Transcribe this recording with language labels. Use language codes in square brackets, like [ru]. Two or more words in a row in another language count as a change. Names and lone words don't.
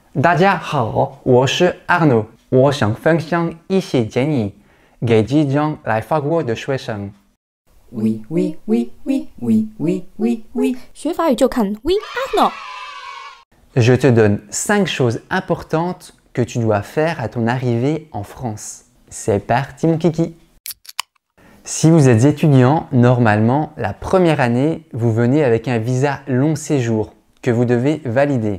[zh] 大家好，我是 Arnaud， 我想分享一些建议给即将来法国的学生。 [fr] Oui, oui, oui, oui, oui, oui, oui, oui. [zh] 学法语就看 Oui Arnaud。 [fr] Je te donne 5 choses importantes que tu dois faire à ton arrivée en France. C'est parti mon kiki! Si vous êtes étudiant, normalement, la première année, vous venez avec un visa long séjour que vous devez valider.